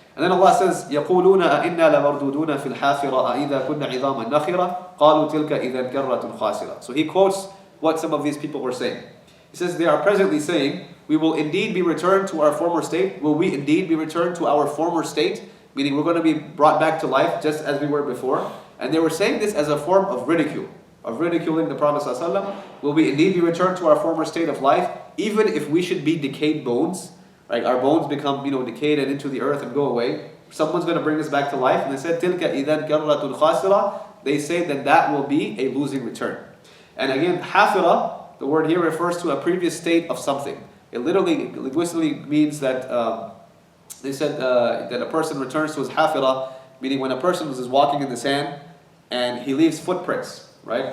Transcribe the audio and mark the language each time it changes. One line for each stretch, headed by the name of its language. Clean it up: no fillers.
English: And then Allah says,
Arabic: يَقُولُونَ أَإِنَّا لَمَرْدُودُونَ فِي الْحَافِرَةِ أَإِذَا كُنَّ عِظَامًا نَخِرَةً قَالُوا تِلْكَ إِذًا كَرَّةٌ خَاسِرَةٌ.
English: So he quotes what some of these people were saying. He says, they are presently saying, we will indeed be returned to our former state. Will we indeed be returned to our former state? Meaning we're going to be brought back to life just as we were before. And they were saying this as a form of ridicule, of ridiculing the Prophet ﷺ. Will we indeed be returned to our former state of life, even if we should be decayed bones? Right? Our bones become, decayed and into the earth and go away. Someone's going to bring us back to life. And they said,
Arabic: تِلْكَ إِذًا كَرَّةٌ خَاسِرَةٌ.
English: They say that will be a losing return. And again, hafira, the word here refers to a previous state of something. It literally, linguistically means that they said that a person returns to his hafira, meaning when a person is walking in the sand and he leaves footprints, right?